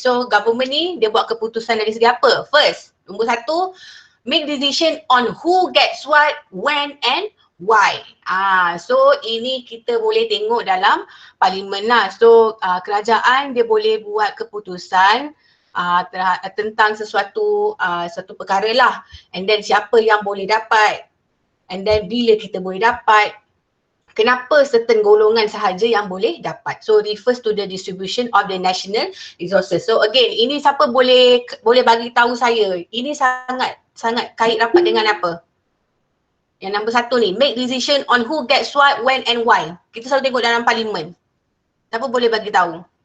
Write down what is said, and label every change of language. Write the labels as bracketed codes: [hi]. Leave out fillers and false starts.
[ms] So government ni dia buat keputusan dari segi apa? [en] First, [ms] nombor 1, [en] make decision on who gets what, when and why. [ms] So ini kita boleh tengok dalam parlimen lah. So kerajaan dia boleh buat keputusan tentang satu perkara lah, [en] and then [ms] siapa yang boleh dapat, and then bila kita boleh dapat, kenapa certain golongan sahaja yang boleh dapat. [en] So refers to the distribution of the national resources. [ms] So again, ini siapa boleh bagi tahu saya, ini sangat kait rapat dengan apa? Yang nombor 1 ni, [en] make decision on who gets what, when and why. [ms] Kita selalu tengok dalam parlimen. Siapa boleh bagi tahu?